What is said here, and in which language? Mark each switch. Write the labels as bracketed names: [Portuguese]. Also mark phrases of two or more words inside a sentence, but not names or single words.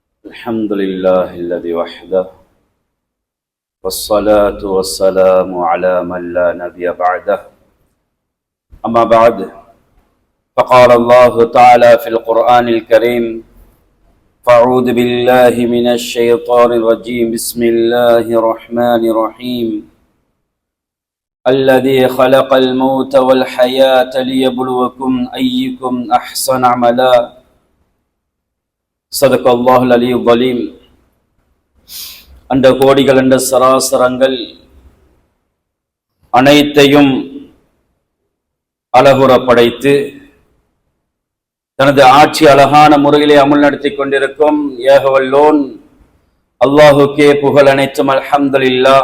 [Arabic] الحمد لله الذي وحده والصلاة والسلام على من لا نبي بعده أما بعد فقال الله تعالى في القرآن الكريم فأعوذ بالله من الشيطان الرجيم بسم الله الرحمن الرحيم الذي خلق الموت والحياة ليبلوكم أيكم أحسن عملا صدق الله العلي الظليم. [Tamil] அந்த கோடிகள் என்ற சராசரங்கள் அனைத்தையும் அழகுற படைத்து தனது ஆட்சி அழகான முறையிலே அமல் நடத்தி கொண்டிருக்கும் ஏகவல்லோன் அல்லாஹுக்கே புகழ் அனைத்தும் அல்ஹம்துலில்லாஹ்.